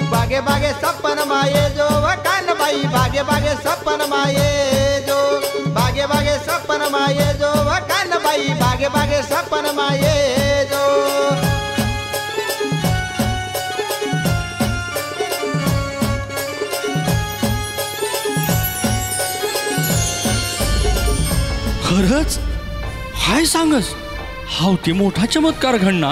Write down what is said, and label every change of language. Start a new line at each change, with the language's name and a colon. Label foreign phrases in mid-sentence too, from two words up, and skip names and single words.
Ahirani: बागे बागे सपन माये जो व कानबाई बागे बागे सपन माये जो बागे बागे सपन माये जो व कानबाई बागे बागे सपन माये जो खरंच हाय सांगस हाव ते मोठा चमत्कार घडणार.